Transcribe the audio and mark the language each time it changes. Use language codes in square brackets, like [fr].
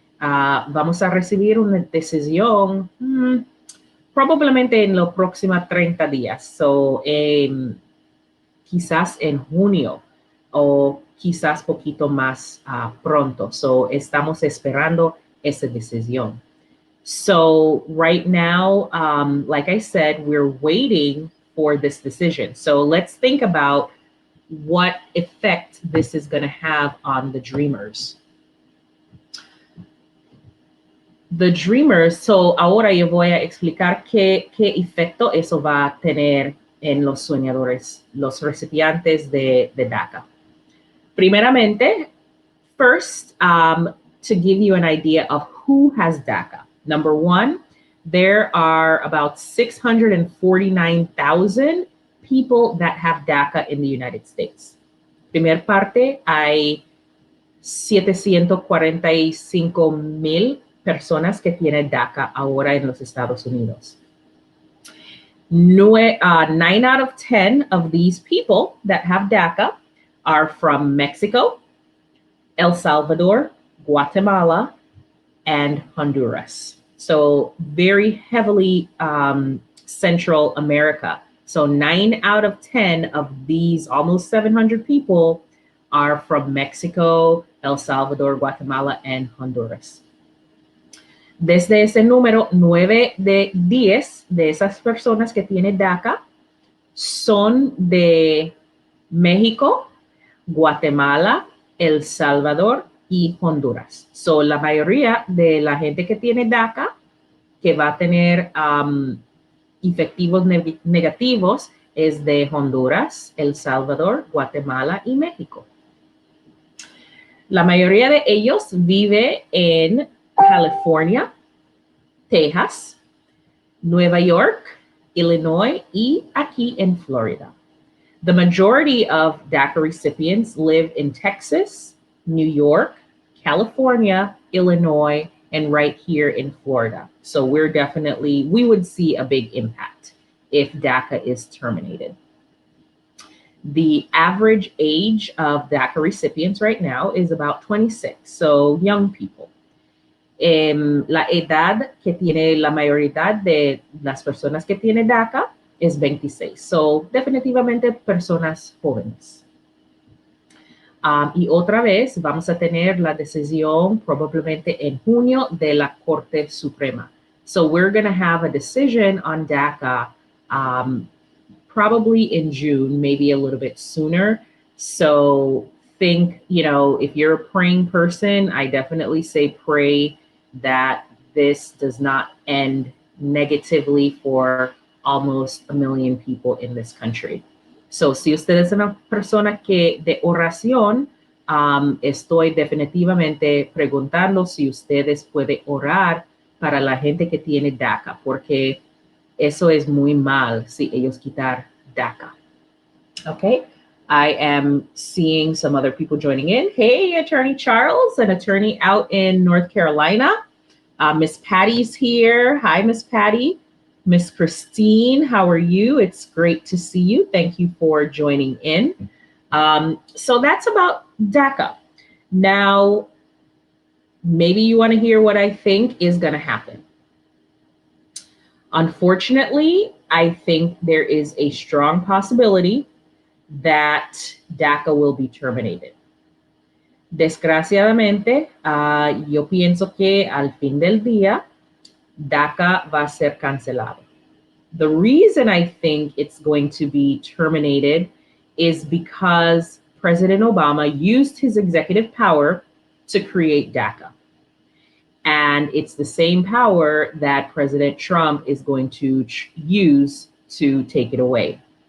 [es] Vamos a recibir una decisión probablemente en los próximos 30 días, so, quizás en junio o quizás poquito más pronto. So, estamos esperando esa decisión. [en] So right now, like I said, we're waiting for this decision. So let's think about what effect this is going to have on the dreamers. The dreamers, [es] so ahora yo voy a explicar qué efecto eso va a tener en los soñadores, los recipientes de DACA. Primeramente, [en] first, to give you an idea of who has DACA. Number one, there are about 649,000 people that have DACA in the United States. [es] Primer parte, hay 745,000 personas que tienen DACA ahora en los Estados Unidos. [en] 9 out of 10 of these people that have DACA are from Mexico, El Salvador, Guatemala, and Honduras. So very heavily Central America. So 9 out of 10 of these almost 700 people are from Mexico, El Salvador, Guatemala, and Honduras. [es] Desde ese número, 9 de 10 de esas personas que tienen DACA son de México, Guatemala, El Salvador y Honduras. So, la mayoría de la gente que tiene DACA, que va a tener efectivos negativos, es de Honduras, El Salvador, Guatemala y México. La mayoría de ellos vive en California, Texas, Nueva York, Illinois y aquí en Florida. [en] The majority of DACA recipients live in Texas, New York, California, Illinois, and right here in Florida. So we would see a big impact if DACA is terminated. The average age of DACA recipients right now is about 26, so young people. [es] La edad que tiene la mayoría de las personas que tiene DACA es 26, so definitivamente personas jóvenes. Y otra vez vamos a tener la decisión probablemente en junio de la Corte Suprema. [en] So we're going to have a decision on DACA probably in June, maybe a little bit sooner. So think, if you're a praying person, I definitely say pray that this does not end negatively for almost 1 million people in this country. [es] So si usted es una persona que de oración, estoy definitivamente preguntando si ustedes pueden orar para la gente que tiene DACA, porque eso es muy mal si ellos quitar DACA. [en] Okay, I am seeing some other people joining in. Hey, Attorney Charles, an attorney out in North Carolina. Miss Patty's here. Hi, Miss Patty. Miss Christine, how are you? It's great to see you. Thank you for joining in. So that's about DACA. Now, maybe you want to hear what I think is going to happen. Unfortunately, I think there is a strong possibility that DACA will be terminated. [es] Desgraciadamente, yo pienso que al fin del día, DACA va a ser cancelado. [en] The reason I think it's going to be terminated is because President Obama used his executive power to create DACA. And it's the same power that President Trump is going to use to take it away.